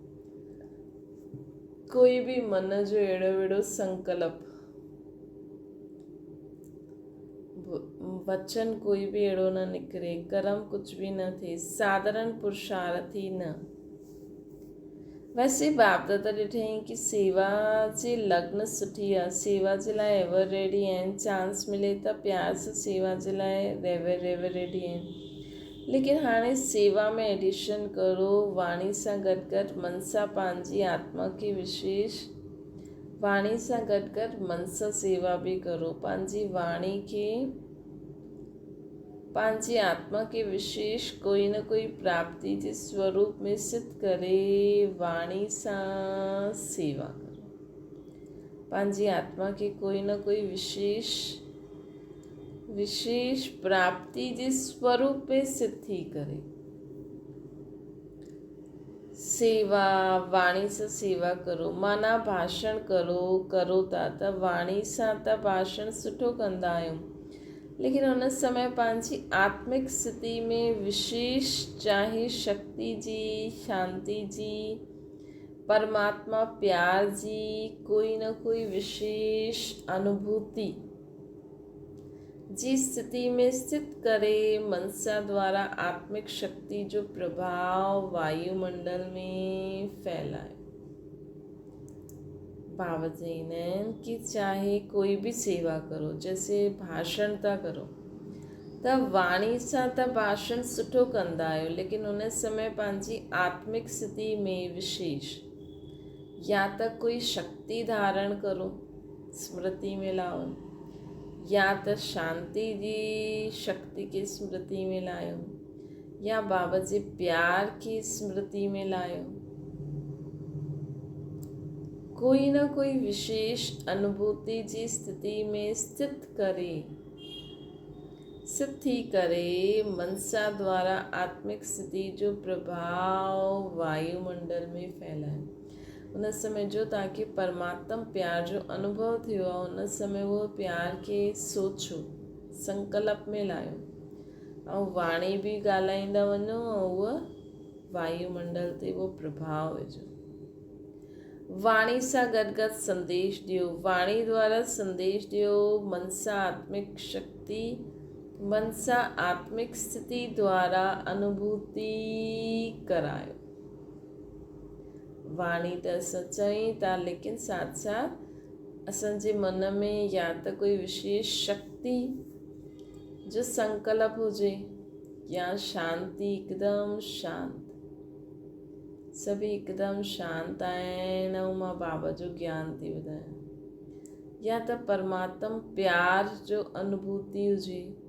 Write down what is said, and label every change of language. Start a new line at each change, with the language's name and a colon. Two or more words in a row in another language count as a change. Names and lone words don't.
Sindhi: कोई बि मन जो अहिड़ो संकल्प वचन कोई बि अहिड़ो न निकिरे, कर्म कुझु बि न थिए, साधारण पुरुषार्थी न। वैसे बाप दादा ॾिठईं कि सेवा जी लग्न सुठी आहे, सेवा जे लाइ
English: ever ready
Sindhi: आहिनि, चांस मिले त प्यार सां सेवा जे लाइ
English: ever ready
Sindhi: आहिनि। लेकिन हाणे सेवा में एडिशन करो, वाणी सां गॾु गॾु मन सां पंहिंजी आत्मा खे विशेष, वाणी सां गॾु गॾु मन सां सेवा बि करो, पंहिंजी वाणी खे, पंहिंजी आत्मा के विशेष कोई न कोई प्राप्ति जे स्वरूप में सिद्ध करे वाणी सां सेवा करो, पंहिंजी आत्मा के कोई न कोई विशेष प्राप्ति जे स्वरूप में सिद्ध थी करे सेवा, वाणी सां सेवा करो। माना भाषण करो था त वाणी सां त भाषण सुठो कंदा आहियूं, लेकिन उन समय पंहिंजी आत्मिक स्थिति में विशेष, चाहे शक्ति जी, शांति जी, परमात्मा प्यार जी कोई न कोई विशेष अनुभूति जी स्थिति में स्थित करे मनसा द्वारा आत्मिक शक्ति जो प्रभाव वायुमंडल में फैलाए। बाबा चईंदा आहिनि कि चाहे कोई भी सेवा करो, जैसे भाषण था करो त वाणी सां त भाषण सुठो कंदा आहियो, लेकिन उन समय पंहिंजी आत्मिक स्थिति में विशेष या त कोई शक्ति धारण करो, स्मृति में लाओ, या त शांति जी शक्ति की स्मृति में लायो, या बाबा जे प्यार की स्मृति में लायो। कोई न कोई विशेष अनुभूति जी स्थिति में स्थित करे मनसा द्वारा आत्मिक स्थिति जो प्रभाव वायुमंडल में फैलाए। उन समय जो ताकि परमात्मा प्यार जो अनुभव थियो आहे, उन समय वो प्यार के सोचो, संकल्प में लायो ऐं वाणी भी ॻाल्हाईंदा वञो ऐं उहा वायुमंडल ते वो प्रभाव विझो। वाणी सां गॾु गॾु संदेश ॾियो, वाणी द्वारा संदेश ॾियो, मन सां आत्मिक शक्ति, मन सां आत्मिक स्थिति द्वारा अनुभूति करायो। वाणी त असां चई था, लेकिन साथ साथ असांजे मन में या त कोई विशेष शक्ति जो संकल्प हुजे, या शांति, हिकदमि शांत, सभी हिकदमि शांत आहिनि ऐं मां बाबा जो ज्ञान थी ॿुधायां, या त परमात्मा प्यार जो अनुभूति हुजे।